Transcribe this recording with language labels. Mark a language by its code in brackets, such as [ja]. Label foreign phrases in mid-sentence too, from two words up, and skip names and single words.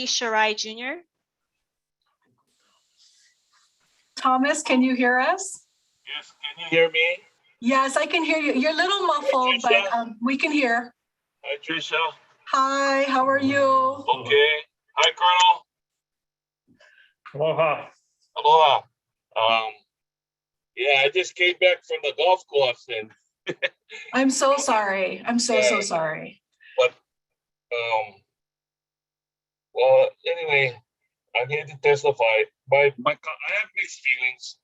[en] Shirai Jr. Thomas, can you hear us? Yes, can you hear me? Yes, I can hear you. You're a little muffled, but we can hear. Hi, Trisha. Hi, how are you? Okay. Hi, Colonel. Aloha. Aloha. Yeah, I just came back from the golf course and I'm so sorry. I'm so sorry. But well, anyway, I'm here to testify. I have mixed feelings.